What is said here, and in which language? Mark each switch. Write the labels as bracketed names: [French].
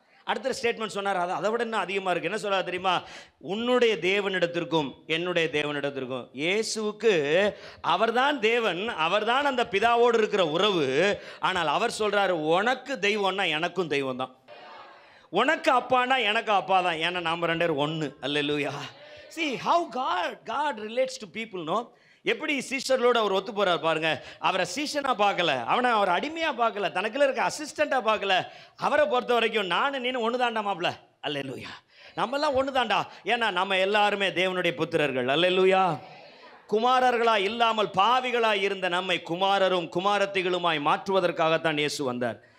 [Tamil] அடுத்த ஸ்டேட்மெண்ட் சொன்னார், அதை விட இன்னும் அதிகமாக இருக்குது. என்ன சொல்றாரு தெரியுமா? உன்னுடைய தேவனிடத்திற்கும் என்னுடைய தேவனிடத்திற்கும். இயேசுவுக்கு அவர்தான் தேவன், அவர்தான் அந்த பிதாவோடு இருக்கிற உறவு. ஆனால் அவர் சொல்றாரு, உனக்கு தெய்வம்னா எனக்கும் தெய்வம் தான், உனக்கு அப்பானா எனக்கு அப்பா தான். ஏன்னா நாம் 2 பேரும் ஒன்று. அல்லேலூயா. [English] See how God relates to people, no? [Tamil] எப்படி சீஷர்களோடு அவர் ஒத்து போறார் பாருங்க. அவரை சீஷனா பார்க்கல, அவனை அவர் அடிமையா பார்க்கல, தனக்குள்ள இருக்க அசிஸ்டண்டா பார்க்கல. அவரை பொறுத்த வரைக்கும் நான் நீனு ஒன்று தாண்டா மாப்ள. அல்லேலூயா. நம்மெல்லாம் ஒன்று தாண்டா. ஏன்னா நம்ம எல்லாருமே தேவனுடைய புத்திரர்கள். அல்லேலூயா. குமாரர்களா இல்லாமல் பாவிகளா இருந்த நம்மை குமாரரும் குமாரத்திகளுமாய் மாற்றுவதற்காகத்தான் இயேசு வந்தார்.